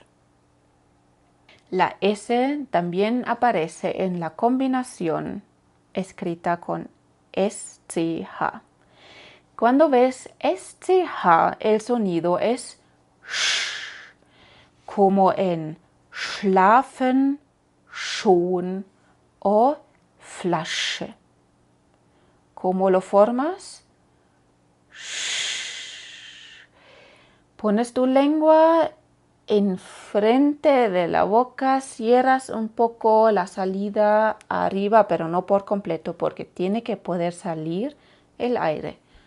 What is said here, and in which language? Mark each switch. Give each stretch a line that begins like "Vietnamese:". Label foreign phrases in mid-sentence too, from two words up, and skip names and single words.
Spanish: La S también aparece en la combinación escrita con SCH. Cuando ves SCH, el sonido es sh, como en
German: schlafen, schon
Spanish: o Flasche. ¿Cómo lo formas? Pones tu lengua enfrente de la boca, cierras un poco la salida arriba, pero no por completo, porque tiene que poder salir el aire.